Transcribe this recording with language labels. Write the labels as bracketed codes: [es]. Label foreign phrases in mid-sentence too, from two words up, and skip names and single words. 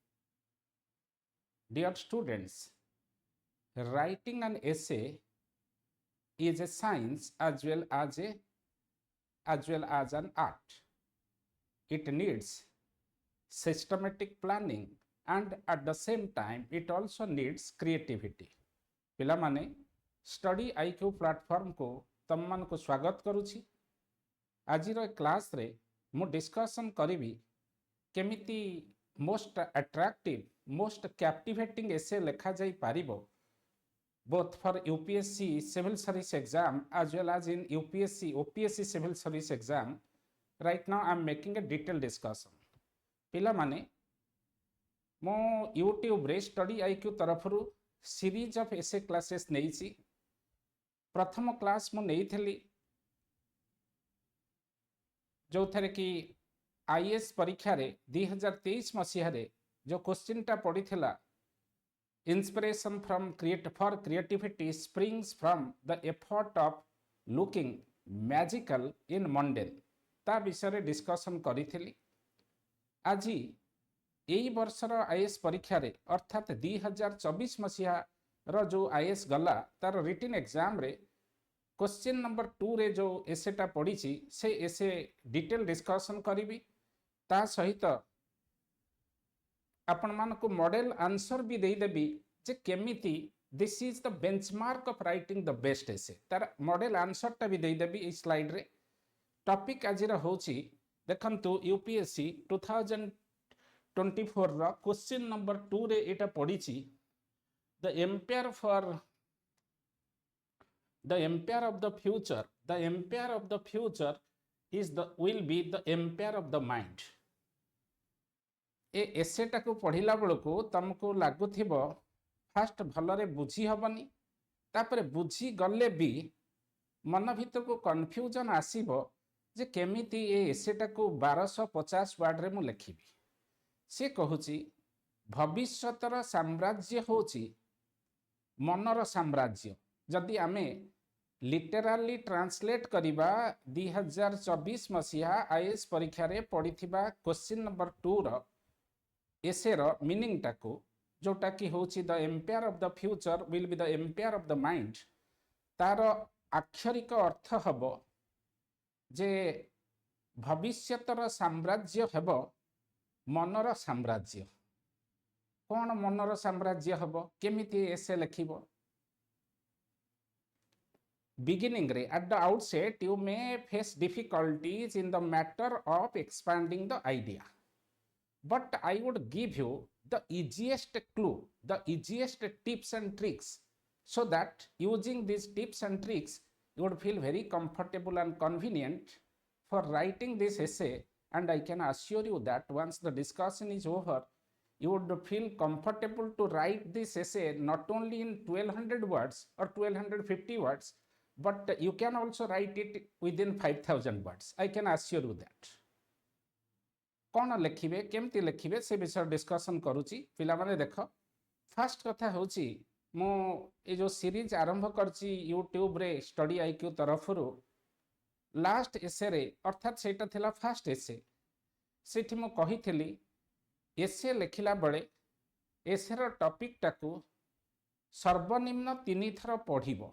[en] Dear students, writing an essay is a science as well as an art. It needs systematic planning and at the same time it also needs creativity. [or] ପିଲାମାନେ ଷ୍ଟଡି ଆଇକ୍ୟୁ ପ୍ଲାଟଫର୍ମ କୁ ତମ ମାନଙ୍କୁ ସ୍ୱାଗତ କରୁଛି। ଆଜିର କ୍ଲାସ ରେ ମୁଁ ଡିସକସନ କରିବି କେମିତି [en] most attractive most captivating essay [or] ଲେଖା ଯାଇ ପାରିବ [en] both for UPSC Civil Service Exam as well as in UPSC OPSC Civil Service Exam. Right now I am making a detailed discussion. [or] ପିଲା ମାନେ ମୋ YouTube ରେ ଷ୍ଟଡି ଆଇକ୍ୟୁ ତରଫରୁ [en] series of essay classes [or] नेइछि। ପ୍ରଥମ କ୍ଲାସ ମୁଁ ନେଇଥିଲି ଯେଉଁଥିରେ କି ଆଇଏଏସ ପରୀକ୍ଷା ରେ 2023 ମସିହା ରେ ଯେଉଁ କ୍ୱେଶ୍ଚନ ଟା ପଡିଥିଲା [en] inspiration from creativity springs from the effort of looking magical in mundane [or] ତା ବିଷୟ ଡିସକସନ କରିଥିଲି। ଆଜି ଏଇ ବର୍ଷର ଆଇଏଏସ ପରୀକ୍ଷା ରେ ଅର୍ଥାତ 2024 ମସିହା ର ଯେଉଁ ଆଇଏଏସ ଗଲା ତାର [en] written exam [or] ରେ କ୍ୱେଶ୍ଚନ ନମ୍ବର 2 ରେ ଯେଉଁ ଏସେଟା ପଡିଛି ସେ [en] essay detail discussion [or] କରିବି। ତା ସହିତ ଆପଣ ମାନଙ୍କୁ [en] model answer [or] ବି ଦେଇ ଦେବି ଯେ କେମିତି [en] this is the benchmark of writing the best essay [or] तार [en] model answer [or] ଟା ବି ଦେଇ ଦେବି [en] this slide [or] रे। ଟପିକ ଆଜିର ହେଉଛି ଦେଖନ୍ତୁ ୟୁପିଏସସି 2024 ର କ୍ୱେଶ୍ଚନ ନମ୍ବର 2 ରେ ଏଇଟା ପଡିଛି [en] the empire of the future is the will be the empire of the mind. [or] ଏ ଏସେଟା କୁ ପଢିଲା ବେଳେ ତୁମକୁ ଲାଗିବ ଫାଷ୍ଟ ଭଲରେ ବୁଝି ହେଉନି ତାପରେ ବୁଝି ଗଲେ ବି ମନ ଭିତରେ କନଫ୍ୟୁଜନ ଆସିବ ଯେ କେମିତି ଏ ଏସେଟା କୁ 1250 ୱାର୍ଡ ରେ ମୁଁ ଲେଖିବି। ସେ କହୁଛି ଭବିଷ୍ୟତର ସାମ୍ରାଜ୍ୟ ହେଉଛି ମନର ସାମ୍ରାଜ୍ୟ। ଯଦି ଆମେ [en] literally translate [or] କରିବା 2024 ମସିହା ଆଇଏଏସ ପରୀକ୍ଷା ରେ ପଡିଥିବା [en] question number [or] 2 ର ଏସେ ର ମିନିଙ୍ଗ ଟାକୁ ଯେଉଁଟା କି ହେଉଛି [en] the empire of the future will be the empire of the mind [or] ତାର ଆକ୍ଷରିକ ଅର୍ଥ ହେବ ଯେ ଭବିଷ୍ୟତର ସାମ୍ରାଜ୍ୟ ହେବ ମନର ସାମ୍ରାଜ୍ୟ। କେଉଁ ମନର ସାମ୍ରାଜ୍ୟ ହେବ କେମିତି ଏସେ ଲେଖିବ। [en] Beginning रे at the outset you may face difficulties in the matter of expanding the idea, but I would give you the easiest clue, the easiest tips and tricks, so that using these tips and tricks you would feel very comfortable and convenient for writing this essay. And I can assure you that once the discussion is over you would feel comfortable to write this essay not only in 1200 words or 1250 words, but you can also write it within 5000 words. I can assure you that. [or] କେଉଁ ଲେଖିବେ କେମିତି ଲେଖିବେ ସେ ବିଷୟ ଡିସକସନ କରୁଛି। ପିଲା ମାନେ ଦେଖ ଫାର୍ଷ୍ଟ କଥା ହେଉଛି ମୋ ଏ ଯେଉଁ ସିରିଜ ଆରମ୍ଭ କରିଛି ୟୁଟ୍ୟୁବ ରେ ଷ୍ଟଡି ଆଇକ୍ୟୁ ତରଫରୁ [en] last essay [or] ରେ ଅର୍ଥାତ ସେଟା ଥିଲା [en] first essay [or] ସେଠି ମୁଁ କହିଥିଲି ଏସେ ଲେଖିଲା ବେଳେ ଏସେ ର ଟପିକ ଟାକୁ ସର୍ବନିମ୍ନ 3 ଥର ପଢିବ।